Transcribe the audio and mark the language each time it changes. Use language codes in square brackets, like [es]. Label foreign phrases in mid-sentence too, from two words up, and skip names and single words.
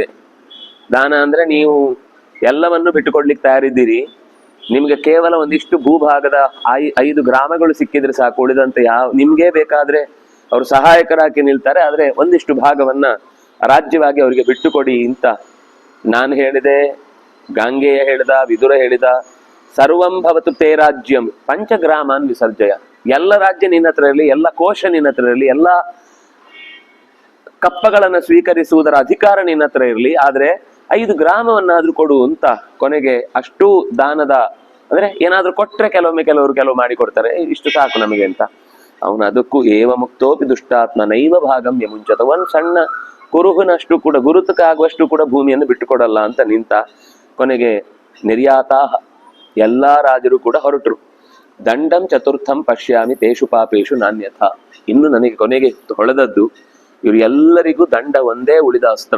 [kn] ದಾನ ಅಂದ್ರೆ ನೀವು ಎಲ್ಲವನ್ನು ಬಿಟ್ಟುಕೊಡ್ಲಿಕ್ಕೆ ತಯಾರಿದ್ದೀರಿ, ನಿಮ್ಗೆ ಕೇವಲ ಒಂದಿಷ್ಟು ಭೂಭಾಗದ 5 ಗ್ರಾಮಗಳು ಸಿಕ್ಕಿದ್ರೆ ಸಾಕು, ಉಳಿದಂತೆ ನಿಮ್ಗೆ ಬೇಕಾದ್ರೆ ಅವರು ಸಹಾಯಕರಾಗಿ ನಿಲ್ತಾರೆ, ಆದ್ರೆ ಒಂದಿಷ್ಟು ಭಾಗವನ್ನ ರಾಜ್ಯವಾಗಿ ಅವರಿಗೆ ಬಿಟ್ಟುಕೊಡಿ ಅಂತ ನಾನು ಹೇಳಿದೆ. ಗಾಂಗೇಯ ಹೇಳಿದ, ವಿದುರ ಹೇಳಿದ. [sa] ಸರ್ವಂ ಭವತು ತೇ ರಾಜ್ಯಂ ಪಂಚಗ್ರಾಮಾನ್ ವಿಸರ್ಜಯ. [kn] ಎಲ್ಲ ರಾಜ್ಯ ನಿನ್ನ ಹತ್ರ ಇರಲಿ, ಎಲ್ಲ ಕೋಶ ನಿನ್ನ ಹತ್ರ ಇರಲಿ, ಎಲ್ಲ ಕಪ್ಪಗಳನ್ನು ಸ್ವೀಕರಿಸುವುದರ ಅಧಿಕಾರ ನಿನ್ನ ಹತ್ರ ಇರಲಿ, ಆದ್ರೆ 5 ಗ್ರಾಮವನ್ನಾದ್ರೂ ಕೊಡು ಅಂತ ಕೊನೆಗೆ ಅಷ್ಟು ದಾನದ ಅಂದ್ರೆ ಏನಾದ್ರೂ ಕೊಟ್ರೆ ಕೆಲವರು ಮಾಡಿಕೊಡ್ತಾರೆ, ಇಷ್ಟು ಸಾಕು ನಮಗೆ ಅಂತ. ಅವನು ಅದಕ್ಕೂ [sa] एव मुक्तोपि दुष्टात्म नैव भागं यमुंचत. [kn] ಒಂದ್ ಸಣ್ಣ ಕುರುಹುನಷ್ಟು ಕೂಡ, ಗುರುತಕ್ಕಾಗುವಷ್ಟು ಕೂಡ ಭೂಮಿಯನ್ನು ಬಿಟ್ಟುಕೊಡಲ್ಲ ಅಂತ ನಿಂತ. ಕೊನೆಗೆ ನಿರ್ಯಾತಾಹ, ಎಲ್ಲಾ ರಾಜರು ಕೂಡ ಹೊರಟರು. [sa] दण्डं चतुर्थं पश्यामि तेषु पापेशु नान्यथ. [kn] ಇನ್ನು ನನಗೆ ಕೊನೆಗೆ ಹೊಳೆದದ್ದು, ಇವರು ಎಲ್ಲರಿಗೂ ದಂಡ ಒಂದೇ ಉಳಿದ ಅಸ್ತ್ರ.